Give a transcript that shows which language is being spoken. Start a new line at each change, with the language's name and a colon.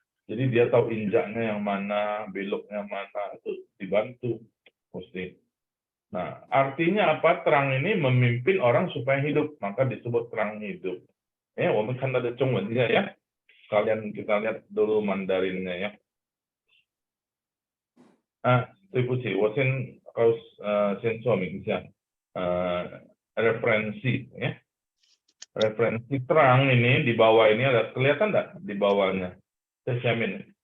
Indonesian: Jadi dia tahu injaknya yang mana, beloknya mana, itu dibantu mesti. Nah, artinya apa? Terang ini memimpin orang supaya hidup, maka disebut terang hidup. Ya, kita kan ada Zhongwennya ya. Kalian kita lihat dulu Mandarinnya ya.
Chinese: 对不起，我先说明一下
Indonesian: referensi ya. Referensi terang ini di bawah ini ada, kelihatan enggak di bawahnya? Terjamin.